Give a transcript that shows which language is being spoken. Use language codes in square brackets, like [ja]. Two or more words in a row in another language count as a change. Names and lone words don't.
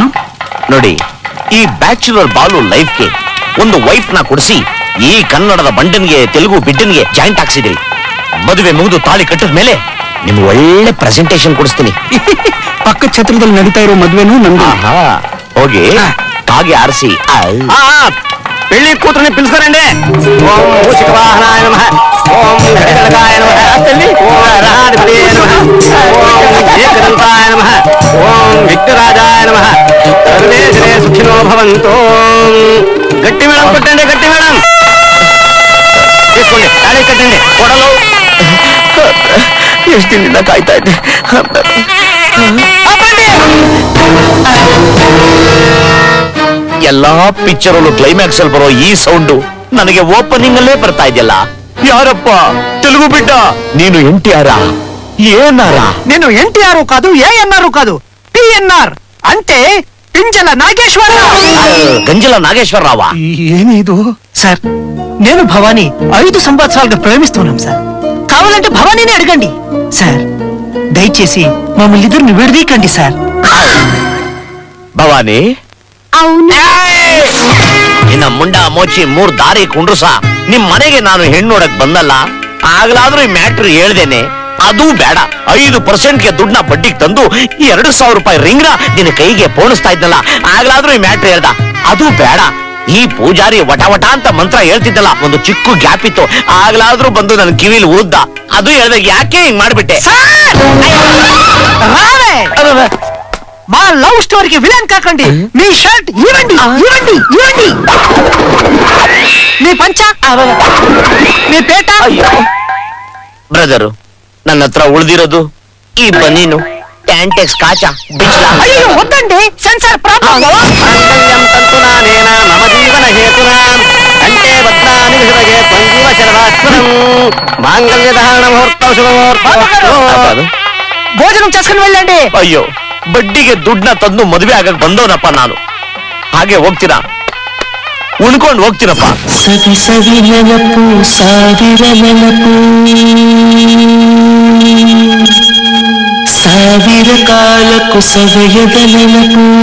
[kn] ನೋಡಿ, ಈ ಬ್ಯಾಚುಲರ್ ಬಾಲು ಲೈಫ್ಗೆ ಒಂದು ವೈಫ್ ನ ಕೊಡಿಸಿ ಈ ಕನ್ನಡದ ಬಂಡನ್ಗೆ ತೆಲುಗು ಬಿಡ್ಡನ್ಗೆ ಜಾಯಿಂಟ್ ಹಾಕ್ಸಿದ್ರಿ. ಮದುವೆ ಮುಗಿದು ತಾಳಿ ಕಟ್ಟಿದ ಮೇಲೆ ನಿಮ್ಗೆ ಒಳ್ಳೆ ಪ್ರೆಸೆಂಟೇಶನ್ ಕೊಡಿಸ್ತೀನಿ. ಪಕ್ಕ ಛತ್ರದಲ್ಲಿ ನಡೀತಾ ಇರೋ ಮದ್ವೆನೂ ನಂದು. ಹೋಗಿ ಕಾಗೆ ಆರಿಸಿ [te] పెళ్లి కూతురుని పిలుస్తారండి. [sa] ఓం మూషిక వాహనాయ నమః, ఓం గణగణకాయ నమః, ఓం రాధిపతయే నమః, ఓం ఏకదంతాయ నమః, ఓం విఘ్నరాజాయ నమః. సర్వే జనే సుఖినో భవంతు. [te] గట్టి మేడం కొట్టండి, గట్టి మేడం తీసుకోండి, తాళి కట్టండి. కొడలు [kn] ಎಷ್ಟು ದಿನದಿಂದ ಕಾಯ್ತಾ ಇದ್ದೆ. ಎಲ್ಲಾ ಪಿಕ್ಚರಲ್ಲೂ ಕ್ಲೈಮ್ಯಾಕ್ಸ್ ಅಲ್ಲಿ ಬರೋ ಈ ಸೌಂಡು ನನಗೆ ಓಪನಿಂಗ್ ಅಲ್ಲೇ ಬರ್ತಾ ಇದೆಯಲ್ಲ. ಯಾರಪ್ಪ ತೆಲುಗು ಬಿಡ್ಡ? ನೀನು NTR ఏఎన్ఆర్? [te] నేను NTR కాదు, ANR కాదు, PNR అంటే పింజల నాగేశ్వరరావు. గంజల నాగేశ్వరరావు. ఏమిది సార్? నేను భవానీ 5 సంవత్సరాలుగా ప్రేమిస్తున్నాం సార్. కావాలంటే భవానీని అడగండి సార్. దయచేసి మమ్మల్ని ఇద్దరిని విడదీకండి సార్. ಭವಾನಿ, అవును. [kn] ನಿನ್ನ ಮುಂಡ ಮೋಚಿ 3 ದಾರಿ ಕುಂಡ್ರಸ. ನಿಮ್ ಮನೆಗೆ ನಾನು ಹೆಣ್ಣು ನೋಡಕ್ ಬಂದಲ್ಲ, ಆಗ್ಲಾದ್ರೂ ಈ ಮ್ಯಾಟ್ರ್ ಹೇಳ್ದೇನೆ. ಅದು ಬೇಡ, 5%ಗೆ ದುಡ್ಡನ್ನ ಬಡ್ಡಿಗೆ ತಂದು 2,000 ರೂಪಾಯಿ ರಿಂಗ್ನ ನಿನ್ನ ಕೈಗೆ ಪೋಣಿಸ್ತಾ ಇದ್ನಲ್ಲ, ಆಗ್ಲಾದ್ರೂ ಈ ಮ್ಯಾಟ್ರ್ ಹೇಳ್ದ. ಅದು ಬೇಡ, ಈ ಪೂಜಾರಿ ವಟ ವಟ ಅಂತ ಮಂತ್ರ ಹೇಳ್ತಿದ್ದಲ್ಲ, ಒಂದು ಚಿಕ್ಕ ಗ್ಯಾಪ್ ಇತ್ತು, ಆಗ್ಲಾದ್ರೂ ಬಂದು ನನ್ನ ಕಿವಿಲಿ ಊದ್ದ. ಅದು ಹೇಳ್ದಾಗ ಯಾಕೆ ಹಿಂಗ್ ಮಾಡ್ಬಿಟ್ಟೆ? [te] మా లవ్ స్టోరీకి విలన్ కాకండి. మీ షర్ట్ ఇవ్వండి, ఇవ్వండి, ఇవ్వండి. మీ పంచ, మీ పేట. [kn] ಬ್ರದರು, ನನ್ನ ಹತ್ರ ಉಳಿದಿರೋದು ಈ ಬನೀನು, ಟ್ಯಾಂಟೆಕ್ಸ್ ಕಾಚ ಬಿಚ್ಲಾ. [te] అయ్యో వద్దండి, [en] censor problem. [sa] మంగళ్యం తంతునానేన మమ జీవన హేతునా కంటే భద్రాని విహృదయే త్వంజీవ శరదాత్మనం మాంగళ్య ధారణ ముహూర్తం శుభముహూర్తం. [te] భోజనం చేసుకుని వెళ్ళండి. [kn] ಅಯ್ಯೋ, ಬಡ್ಡಿಗೆ ದುಡ್ಡನ್ನ ತಂದು ಮದುವೆ ಆಗಕ್ ಬಂದವನಪ್ಪ ನಾನು. ಹಾಗೆ ಹೋಗ್ತೀರಾ? ಉಣ್ಕೊಂಡು ಹೋಗ್ತೀನಪ್ಪ. ಸವಿ ಸವಿ ನೆನಪು, ಸಾವಿರ ನೆನಪು, ಸಾವಿರ ಕಾಲಕ್ಕೂ ಸವೆಯದ ನೆನಪು.